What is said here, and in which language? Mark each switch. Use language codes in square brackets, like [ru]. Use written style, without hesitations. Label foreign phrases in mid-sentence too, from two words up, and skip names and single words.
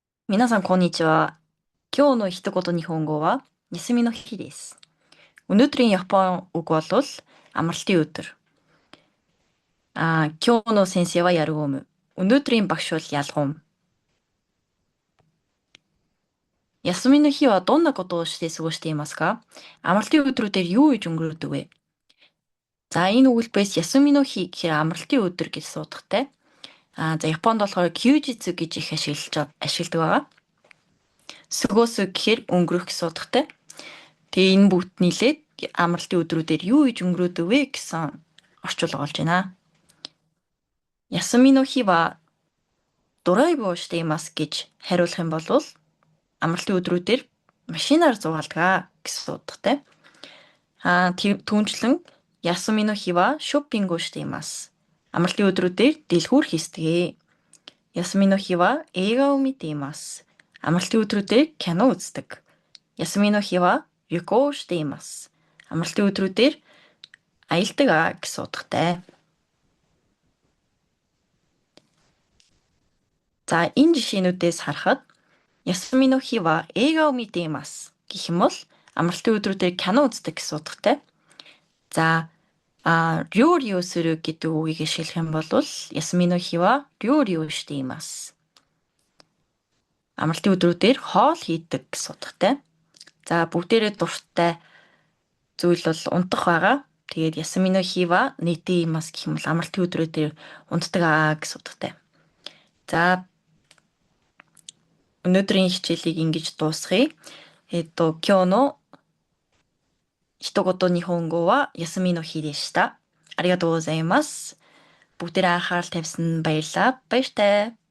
[ja] 皆さん、こんにちは。今日の一言日本語は、休みの日です。 [mn] Өнөөдрийн Япон үг бол амралтын өдөр. [ja] 今日の先生は Яргоом. [mn] Өнөөдрийн багш бол Ялгоом. [ja] 休みの日はどんなことをして過ごしていますか? [mn] Амралтын өдрүүдээр юу хийж өнгөрөөдөг вэ? За, энэ өгүүлбэрээс [ja] 休みの日 [mn] гэхээр амралтын өдөр гэж суудахтай. Японд болохоор Kyujitsu гэж их ашигладаг байгаа. Сүгөөсө гэхээр өнгөрөх гэж суудахтай. Тэгээ энэ бүгд нийлээд амралтын өдрүүдээр юу хийж өнгөрөөдөг вэ гэсэн орчуулга болж байна. [ja] 休みの日はドライブをしています [mn] гэж хариулах юм бол амралтын өдрүүдээр машинаар зугаалдаг гэсэн утгатай. [ja] Түүнчлэн 休みの日はショッピングをしています. [mn] Амралтын өдрүүдээр дэлгүүр хийсдэг. [ja] 休みの日は映画を見ています. [mn] Амралтын өдрүүдээр кино үздэг. [ja] 休みの日は旅行をしています. [mn] Амралтын өдрүүдээр аялдаг гэсэн утгатай. За, энэ жишээнүүдээс харахад [ja] 休みの日は映画を見ています [mn] гэх юм бол амралтын өдрүүдээр кино үздэг гэсэн утгатай. За, [ja] 料理をする [mn] гэдэг үгийг ашиглах юм бол [ja] 休みの日は料理をしています. [mn] Амралтын өдрүүдээр хоол хийдэг гэсэн утгатай. За, бүгдээрээ дуртай зүйл бол унтах байгаа. Тэгээд [ja] 休みの日は寝ています [mn] гэх юм бол амралтын өдрүүдээр унтдаг гэсэн утгатай. За, өнөөдрийн хичээлийг ингэж дуусгая. [ja] 今日の一言日本語は休みの日でした. ありがとうございます. [mn] Бүгдээрээ анхаарал тавьсан баярлалаа. Баяртай.